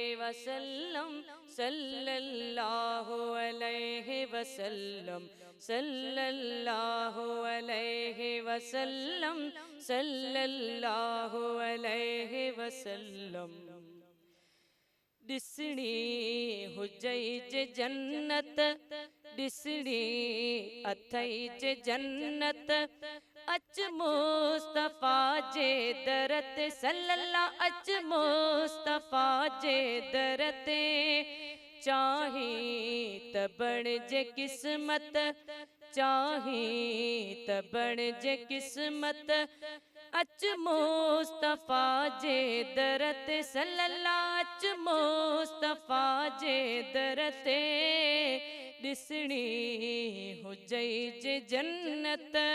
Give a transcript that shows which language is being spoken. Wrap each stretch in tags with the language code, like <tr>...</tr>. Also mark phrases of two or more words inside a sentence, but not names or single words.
<ar>وسلم صلى الله عليه وسلم صلى الله عليه وسلم صلى الله عليه وسلم.</ar> <sd>ॾिसणी हुजई जे जन्नत ॾिसणी अथई जे जन्नत अच मुस्तफ़ा जे दर ते सल्लल्लाहु अच मुस्तफ़ा जे दर ते चाही त बणिजे क़िस्मत चाही त बणिजे क़िस्मत अच मुस्तफ़ा जे दर ते सल्लल्लाहु अच मुस्तफ़ा जे दर ते ॾिसणी हुजई जे जन्नत</sd>